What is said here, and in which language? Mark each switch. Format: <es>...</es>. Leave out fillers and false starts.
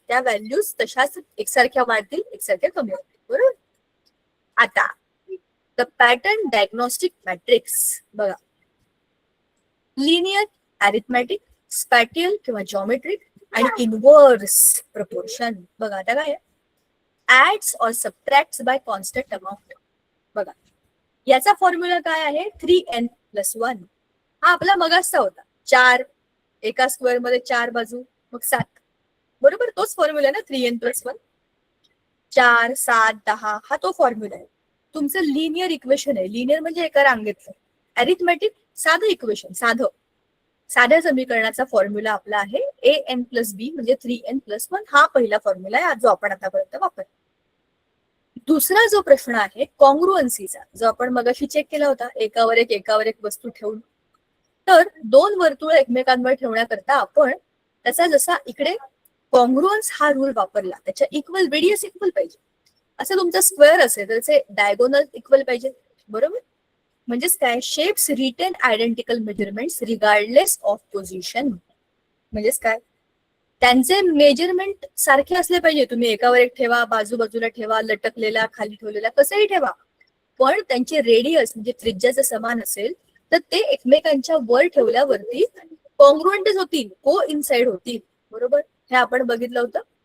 <mr>त्या व्हॅल्यूज तशाच एकसारख्या वाढतील, एकसारख्या कमी होतील. बरोबर. आता द पॅटर्न डायग्नोस्टिक मॅट्रिक्स बघा. लिनियर, अरिथमॅटिक, स्पॅटियल किंवा जॉमेट्रिक आणि इनव्हर्स प्रपोर्शन. बघा आता काय</mr> <en>Adds और subtracts by constant amount.</en> <mr>बघा याचा फॉर्म्युला काय आहे? 3n+1. हा आपला मगासचा होता. 4 एका स्क्वेअर मध्ये 4 बाजू मग 7. बरोबर, तोच फॉर्म्युला आहे ना 3n+1. 4, 7, 10 हा तो फॉर्म्युला आहे. तुमचं लिनियर इक्वेशन आहे. लिनियर म्हणजे एका रांगेतलं. अरिथमॅटिक साधं इक्वेशन, साध्या समीकरणाचा फॉर्म्युला आपला आहे an+b म्हणजे 3n+1. हा पहिला फॉर्म्युला आहे जो आपण आतापर्यंत वापरतो. दुसरा जो प्रश्न आहे कॉंग्रुअन्सीचा, जो आपण मगाशी चेक केला होता, एकावर एक वस्तू ठेवून. तर 2 वर्तुळ एकमेकांवर ठेवण्याकरता आपण त्याचा जसा इकडे कॉंग्रुअन्स हा रूल वापरला, त्याच्या इक्वल रेडियस इक्वल पाहिजे. असं तुमचा स्क्वेअर असेल तर त्याचे डायगोनल इक्वल पाहिजे. बरोबर. म्हणजेच काय?</mr> <en>Shapes retain identical measurements regardless of position.</en> <mr>म्हणजेच काय? त्यांचे मेजरमेंट सारखे असले पाहिजे. तुम्ही एकावर एक ठेवा, बाजूबाजूला ठेवा, लटकलेला, खाली ठेवलेला, कसंही ठेवा, पण त्यांचे रेडियस म्हणजे त्रिज्या जर समान असेल तर ते एकमेकांच्या वर ठेवल्यावरती कॉंग्रुएंटच होतील, को इनसाइड होतील. बरोबर. हे आपण बघितलं होतं.</mr>